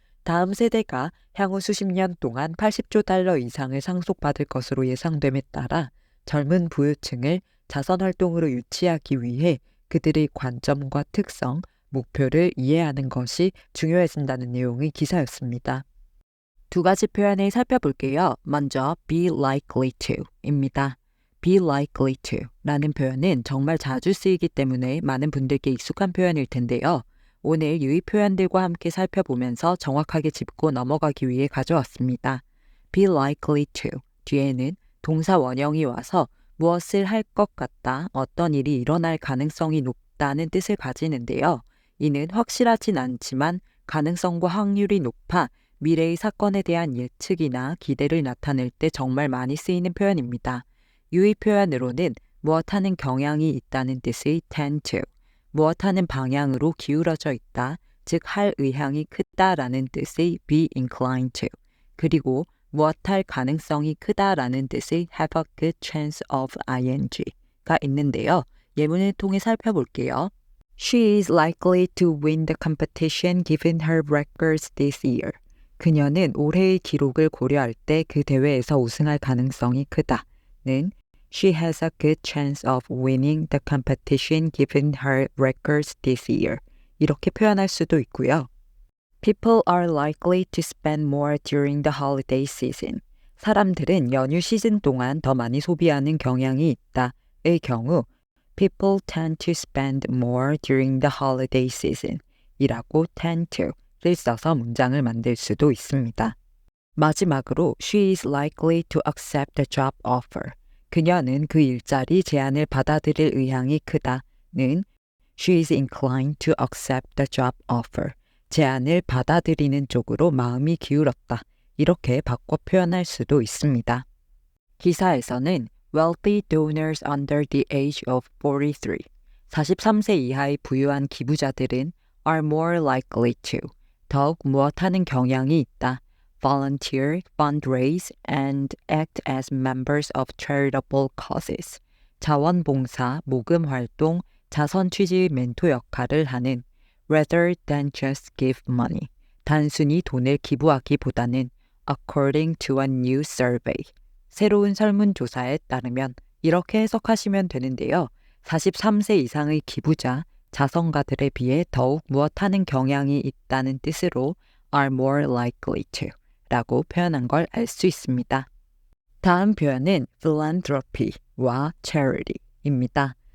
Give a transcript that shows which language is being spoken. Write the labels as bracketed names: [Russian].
[Korean] 다음 세대가 향후 수십 년 동안 80조 달러 이상을 상속받을 것으로 예상됨에 따라 젊은 부유층을 자선활동으로 유치하기 위해 그들의 관점과 특성, 목표를 이해하는 것이 중요해진다는 내용의 기사였습니다. 두 가지 표현을 살펴볼게요. 먼저 be likely to입니다. be likely to 라는 표현은 정말 자주 쓰이기 때문에 많은 분들께 익숙한 표현일 텐데요. 오늘 유의 표현들과 함께 살펴보면서 정확하게 짚고 넘어가기 위해 가져왔습니다. be likely to 뒤에는 동사 원형이 와서 무엇을 할 것 같다, 어떤 일이 일어날 가능성이 높다는 뜻을 가지는데요. 이는 확실하진 않지만 가능성과 확률이 높아 미래의 사건에 대한 예측이나 기대를 나타낼 때 정말 많이 쓰이는 표현입니다. 유의 표현으로는 무엇하는 경향이 있다는 뜻의 tend to, 무엇하는 방향으로 기울어져 있다, 즉 할 의향이 크다라는 뜻의 be inclined to, 그리고 무엇할 가능성이 크다라는 뜻의 have a good chance of ing가 있는데요. 예문을 통해 살펴볼게요. [English] She is likely to win the competition given her records this year. [Korean] 그녀는 올해의 기록을 고려할 때 그 대회에서 우승할 가능성이 크다는 [English] She has a good chance of winning the competition given her records this year. [Korean] 이렇게 표현할 수도 있고요. [English] People are likely to spend more during the holiday season. [Korean] 사람들은 연휴 시즌 동안 더 많이 소비하는 경향이 있다의 경우 [English] People tend to spend more during the holiday season [Korean] 이라고 tend to를 써서 문장을 만들 수도 있습니다. 마지막으로 [English] She is likely to accept the job offer. [Korean] 그녀는 그 일자리 제안을 받아들일 의향이 크다는 [English] She is inclined to accept the job offer. [Korean] 제안을 받아들이는 쪽으로 마음이 기울었다. 이렇게 바꿔 표현할 수도 있습니다. [English] 기사에서는 wealthy donors under the age of 43, [Korean] 43세 이하의 부유한 기부자들은 [English] are more likely to, [Korean] 더욱 무엇하는 경향이 있다, [English] volunteer, fundraise, and act as members of charitable causes, [Korean] 자원봉사, 모금활동, 자선취지 멘토 역할을 하는 [English] rather than just give money, [Korean] 단순히 돈을 기부하기보다는 [English] according to a new survey, [Korean] 새로운 설문조사에 따르면 이렇게 해석하시면 되는데요. 43세 이상의 기부자, 자선가들에 비해 더욱 무엇하는 경향이 있다는 뜻으로 are more likely to 라고 표현한 걸 알 수 있습니다. 다음 표현은 philanthropy와 charity입니다.